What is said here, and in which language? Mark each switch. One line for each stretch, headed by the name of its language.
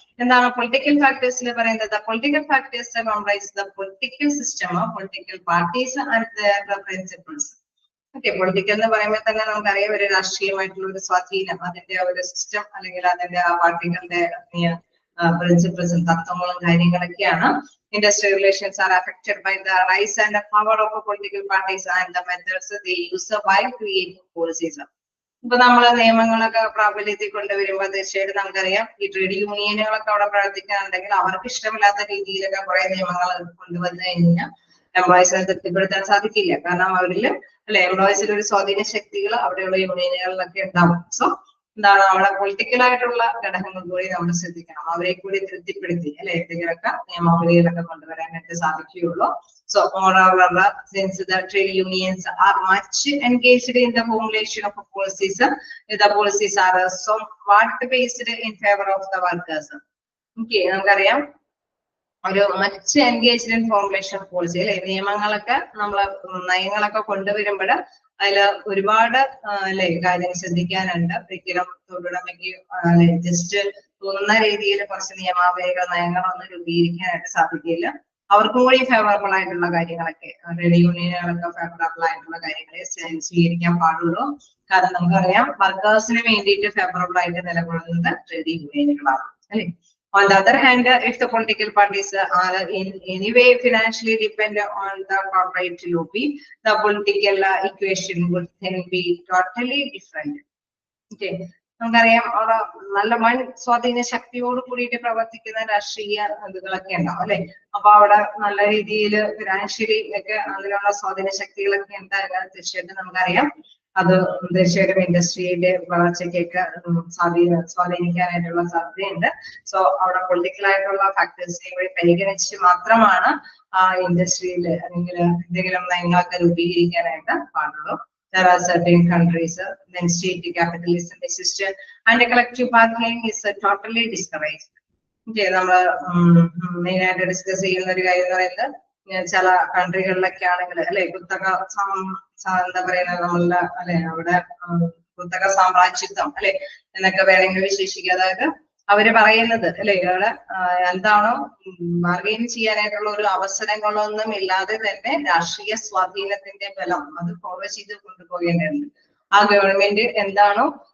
Malayalam: എന്താണ് പൊളിറ്റിക്കൽ ഫാക്ടേഴ്സിൽ പറയുന്നത്?
English: Political factors comprise the political system, political parties and their principles.
Malayalam: Okay, political എന്ന് പറയുമ്പോൾ തന്നെ നമുക്കറിയാം ഒരു രാഷ്ട്രീയമായിട്ടുള്ള ഒരു സ്വാധീനം, അതിന്റെ ഒരു സിസ്റ്റം അല്ലെങ്കിൽ അതിന്റെ ആ പാർട്ടികളുടെ പ്രിൻസിപ്പിൾസും തത്വങ്ങളും കാര്യങ്ങളൊക്കെയാണ്.
English: Industrial relations are affected by the rise and the power of political parties and the methods they use while creating policies.
Malayalam: ഇപ്പൊ നമ്മള് നിയമങ്ങളൊക്കെ പ്രാബല്യത്തിൽ കൊണ്ടുവരുമ്പോൾ തീർച്ചയായിട്ടും നമുക്കറിയാം ഈ ട്രേഡ് യൂണിയനുകളൊക്കെ അവിടെ പ്രവർത്തിക്കാനുണ്ടെങ്കിൽ അവർക്ക് ഇഷ്ടമില്ലാത്ത രീതിയിലൊക്കെ കുറെ നിയമങ്ങൾ കൊണ്ടുവന്നു കഴിഞ്ഞാൽ എംപ്ലോയീസിനെ തൃപ്തിപ്പെടുത്താൻ സാധിക്കില്ല. കാരണം അവരിൽ അല്ലെ എംപ്ലോയീസിൽ ഒരു സ്വാധീന ശക്തികൾ അവിടെയുള്ള യൂണിയനുകളിലൊക്കെ ഉണ്ടാവും. സോ എന്താണ് അവിടെ പൊളിറ്റിക്കൽ ആയിട്ടുള്ള ഘടകങ്ങൾ കൂടി നമ്മൾ ശ്രദ്ധിക്കണം. അവരെ കൂടി തൃപ്തിപ്പെടുത്തി അല്ലെ എന്തെങ്കിലുമൊക്കെ നിയമാവലികളൊക്കെ കൊണ്ടുവരാനായിട്ട് സാധിക്കുകയുള്ളൂ.
English: So moreover, since the trade unions are much engaged in the formulation of policies, the policies are somewhat based in favor of the workers.
Malayalam: Okay, നമുക്കറിയാം ഒരു
English: much engaged in formulation of policy
Malayalam: അല്ലെ, നിയമങ്ങളൊക്കെ നമ്മള് നയങ്ങളൊക്കെ കൊണ്ടുവരുമ്പോൾ അതില് ഒരുപാട് അല്ലെ കാര്യങ്ങൾ ശ്രദ്ധിക്കാനുണ്ട്. ഒരിക്കലും തൊഴിലുടമയ്ക്ക് ജസ്റ്റ് തോന്നുന്ന രീതിയിൽ കുറച്ച് നിയമാവലികൾ നയങ്ങളൊന്നും രൂപീകരിക്കാനായിട്ട് സാധിക്കില്ല. അവർക്കും കൂടി ഫേവറബിൾ ആയിട്ടുള്ള കാര്യങ്ങളൊക്കെ ട്രേഡ് യൂണിയനുകളൊക്കെ ഫേവറബിൾ ആയിട്ടുള്ള കാര്യങ്ങളെ സ്വീകരിക്കാൻ പാടുള്ളൂ. കാരണം നമുക്കറിയാം വർക്കേഴ്സിന് വേണ്ടിയിട്ട് ഫേവറബിൾ ആയിട്ട് നിലകൊള്ളുന്നത് ട്രേഡ് യൂണിയനുകളാണ് അല്ലെ.
English: On the other hand, if the political parties are in any way financially dependent on the corporate lobby, the political equation would then be totally different. Okay.
Malayalam: നമുക്കറിയാം അവിടെ നല്ല വൻ സ്വാധീന ശക്തിയോട് കൂടിയിട്ട് പ്രവർത്തിക്കുന്ന രാഷ്ട്രീയ ഇതുകളൊക്കെ ഉണ്ടാവും അല്ലെ. അപ്പൊ അവിടെ നല്ല രീതിയിൽ ഫിനാൻഷ്യലി ഒക്കെ അതിനുള്ള സ്വാധീന ശക്തികളൊക്കെ ഉണ്ടാകാൻ തീർച്ചയായിട്ടും നമുക്കറിയാം അത് തീർച്ചയായിട്ടും ഇൻഡസ്ട്രിയുടെ വളർച്ചയ്ക്കൊക്കെ സ്വാധീനിക്കാനായിട്ടുള്ള സാധ്യതയുണ്ട്. സോ അവിടെ പൊളിറ്റിക്കൽ ആയിട്ടുള്ള ഫാക്ടേഴ്സിനെ കൂടി പരിഗണിച്ച് മാത്രമാണ് ആ ഇൻഡസ്ട്രിയിൽ അല്ലെങ്കിൽ എന്തെങ്കിലും നയങ്ങളൊക്കെ രൂപീകരിക്കാനായിട്ട് പാടുള്ളൂ.
English: There are certain countries, then state capitalism exists and collective bargaining is totally discouraged.
Malayalam: Okay, നമ്മൾ മെയിനായിട്ട് ഡിസ്കസ് ചെയ്യുന്ന ഒരു കാര്യം എന്ന് പറയുന്നത് ചില കൺട്രികളിലൊക്കെ ആണെങ്കിൽ അല്ലെ കുത്തക എന്താ പറയുന്നത് നമ്മളുടെ അല്ലെ അവിടെ കുത്തക സാമ്രാജ്യത്വം അല്ലെ എന്നൊക്കെ വേണമെങ്കിൽ വിശേഷിക്കുക. അതായത് അവര് പറയുന്നത് അല്ലെ അവിടെ എന്താണോ ബാർഗെയിൻ ചെയ്യാനായിട്ടുള്ള ഒരു അവസരങ്ങളൊന്നും ഇല്ലാതെ തന്നെ രാഷ്ട്രീയ സ്വാധീനത്തിന്റെ ബലം അത് ഫോളോ ചെയ്ത് കൊണ്ടുപോകേണ്ടതുണ്ട്. ആ ഗവൺമെന്റ് എന്താണോ